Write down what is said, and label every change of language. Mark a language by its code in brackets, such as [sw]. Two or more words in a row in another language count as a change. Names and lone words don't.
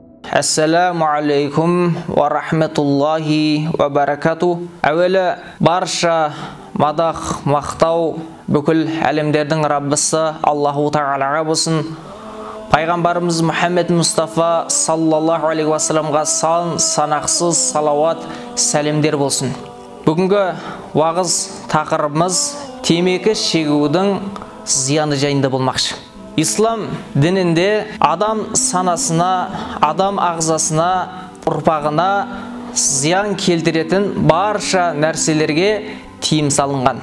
[ar] السلام عليكم ورحمة الله وبركاته. [kk] Әуелі барша мадах, мақтау бүкіл әлемдердің Раббысы Аллаху Тағалаға болсын. Пайғамбарымыз Мұхаммед Мұстафа [ar] صلى الله عليه وسلم [kk] санақсыз салауат, сәлемдер болсын. Бүгінгі уағыз тақырыбымыз темекі шегудің зияны жайында болмақшы. Ислам дінінде адам санасына, адам ағзасына, ұрпағына зиян келтіретін барша нәрселерге тиым салынған.